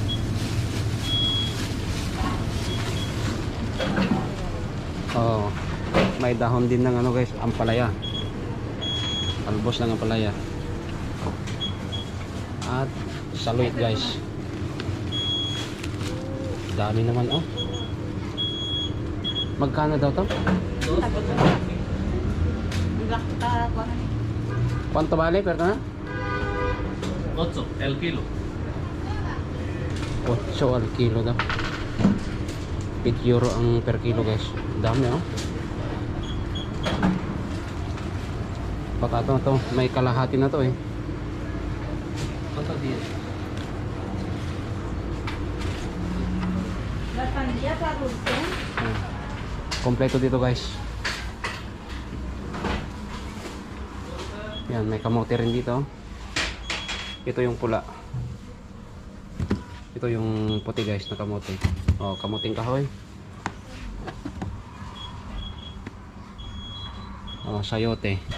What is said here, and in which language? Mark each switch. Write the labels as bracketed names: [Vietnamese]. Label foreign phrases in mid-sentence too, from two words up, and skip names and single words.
[Filipino] Oh, may dahon din ng ano guys, ampalaya. Talbos ng ampalaya. At saluit guys. Dami naman oh. Magkano daw to? [Spanish] Quanto vale, perdona? 8 el kilo. [Filipino] 8 [Spanish] al kilo [Filipino] daw. 8 euro ang [English] per kilo [Filipino] guys. Dami oh. Baka to, may kalahati na to eh. [Spanish] ¿Cuántos días? La pandilla para usted. [Filipino] Kompleto dito guys. Yan, may kamote rin dito. Ito yung pula. Ito yung puti guys na kamote. Oh, kamuting kahoy. Oh, sayote.